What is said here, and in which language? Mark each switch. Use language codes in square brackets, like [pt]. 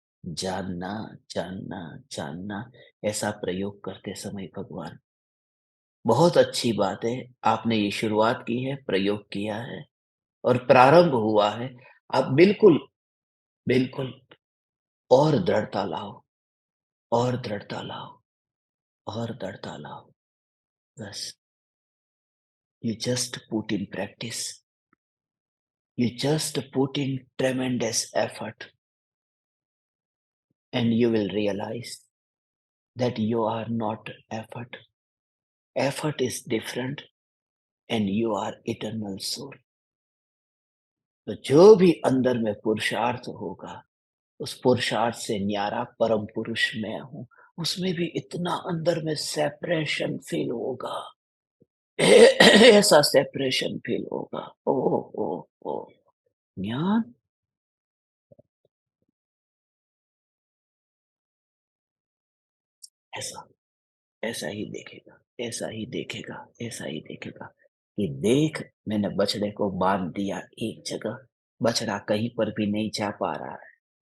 [hi] जानना, जानना, जानना, ऐसा प्रयोग करते समय भगवान, बहुत अच्छी बात है, आपने ये शुरुआत की है, प्रयोग किया है और प्रारंभ हुआ है। आप बिल्कुल, बिल्कुल और दृढ़ता लाओ, और दृढ़ता लाओ, और दृढ़ता लाओ। [en] बस, you just put in practice. You just put in tremendous effort, and you will realize that you are not effort. Effort is different, and you are eternal soul. [hi] तो जो भी अंदर में पुरुषार्थ होगा, उस पुरुषार्थ से न्यारा परम पुरुष मैं हूँ, उसमें भी इतना अंदर में सेपरेशन फील होगा। ऐसा सेपरेशन फील होगा। ओ ओ ओ ज्ञान ऐसा, ऐसा ही देखेगा, ऐसा ही देखेगा, ऐसा ही देखेगा कि देख, मैंने बछड़े को बांध दिया एक जगह, बछड़ा कहीं पर भी नहीं जा पा रहा है।